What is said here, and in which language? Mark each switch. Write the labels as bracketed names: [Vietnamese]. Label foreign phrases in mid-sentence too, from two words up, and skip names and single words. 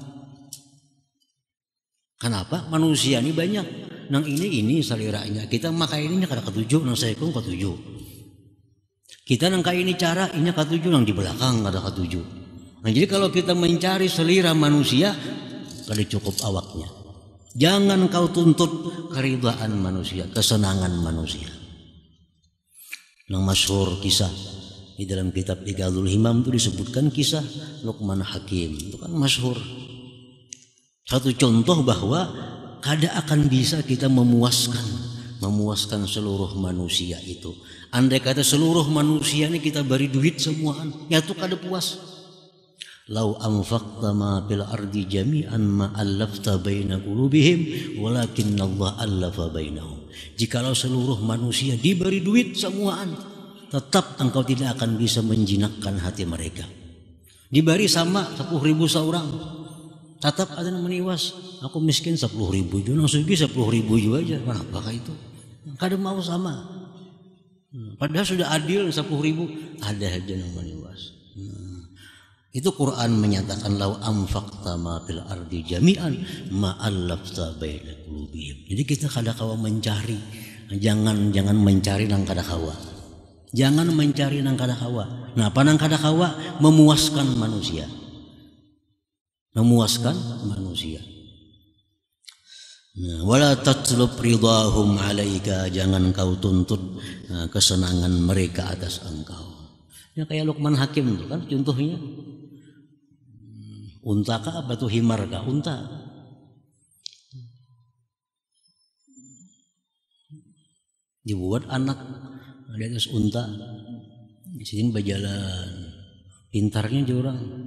[Indonesian] Kenapa? Manusia ini banyak. [Banjar] Nang ini saliranya. Kita makai ini kada katuju, nang saya pun katuju. Kita nang ini cara ini katuju nang di belakang ada katuju. [Indonesian] Nah, jadi kalau kita mencari selera manusia, kada cukup awaknya. Jangan kau tuntut keridhaan manusia, kesenangan manusia. Nang masyhur kisah di dalam kitab Iqadul Himam itu disebutkan kisah Luqman Hakim. Itu kan masyhur. Satu contoh bahwa kada akan bisa kita memuaskan seluruh manusia itu. Andai kata seluruh manusia ini kita beri duit semuaan, ya tuh kada puas. [Arabic] لو أنفقت ما في الأرض جميعا ما ألفت بين قلوبهم ولكن الله ألف بينهم. [Indonesian] Jikalau seluruh manusia diberi duit semuaan, tetap engkau tidak akan bisa menjinakkan hati mereka. Diberi sama 10.000 seorang, tetap ada yang meniwas. [Banjar] Aku miskin 10.000 juga, nang sugi 10.000 juga aja. [Indonesian] Apakah itu? Kada mau sama. Padahal sudah adil 10.000, ada aja yang meniwas. Itu Quran menyatakan [Arabic] لو أنفقت ما في الأرض جميعا ما ألفت بين قلوبهم. [Banjar] Jadi kita kada kawa mencari, jangan mencari nang kada kawa. Jangan mencari nang kada kawa. Nah, apa nang kada kawa? Memuaskan manusia. Memuaskan manusia. [Arabic] Nah, ولا تطلب رضاهم عليك, [Indonesian] jangan kau tuntut kesenangan mereka atas engkau. Ya kayak Luqman Hakim itu kan contohnya. Unta kah apa tuh himar kah? Unta. Dibuat anak di atas unta. Di sini berjalan. Pintarnya aja orang.